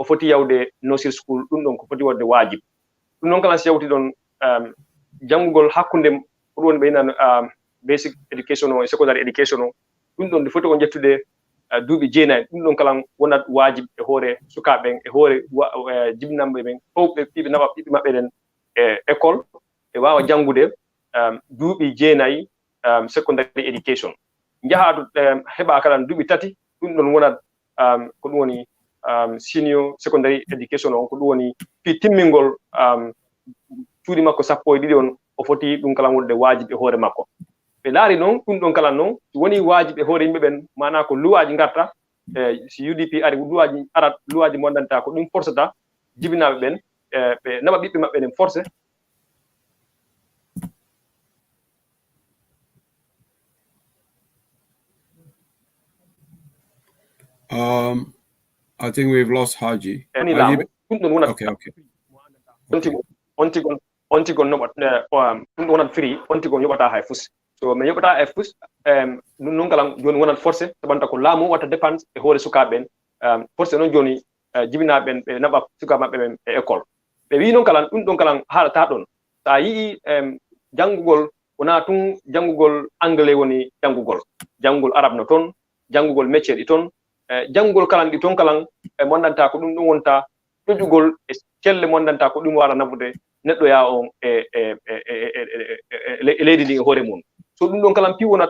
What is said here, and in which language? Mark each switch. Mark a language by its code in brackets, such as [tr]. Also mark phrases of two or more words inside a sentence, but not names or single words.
[ff] foti yawde [en] nursery school [ff] ɗum ɗon ko foti wadde wajib ɗum noon kala si yawti ɗon jangugol hakkunde ko ɗum woni ɓeynan [en] basic education [ff] o e [en] secondary education [ff] o ɗum ɗon nde foti on jettude duuɓi 9 ɗum ɗon kala wonat wajib e hoore sukaɓen e hoore jibnamɓe ɓen fof ɓe fiɓe naɓa ɓiɓɓe maɓɓe ɗen e école e wawa jangude duuɓi 9 [en] secondary education [ff] jahaɗo heɓa kala duuɓi 3 ɗum ɗon wonat ko ɗum woni [en] senior secondary education [ff] on ko ɗum woni fi timmingol cuuɗi makko 12 on o foti ɗum kala wonde wajibe hoore makko ɓe laari noon ɗum ɗon kala noon woni wajibe hoore yimɓe ɓen mana ko luwaji garta si UDP ari luwaji arat luwaji mondanta ko ɗum forceta jibinaɓe ɓen ɓe naɓa ɓiɓɓe maɓɓe nen forcé [en] I think we've lost Haji. Okay. [ff] On tigon no ɗum wonat free on tigon yoɓata hay fus so mi yoɓata hay fus non kala joni wonat forcé tabanta ko laamu watta dépense e hoore sukaɓe ɓen forcé noon joni jibinaɓe ɓen ɓe naɓa sukaɓe maɓɓe ɓen e école ɓe wi noon kala ɗum ɗon kala haalata ɗon sa yii janngugol wona tun janngugol anglais woni janngugol arabe no toon janngugol métier ɗi toon janngugol kalan ɗi toon kalan mondanta ko ɗum ɗum wonta ƴoƴugol e celle mondanta ko ɗum wara nafude neɗɗo ya on e leydi ndi e hoore mum so ɗum ɗon kalan pi wonat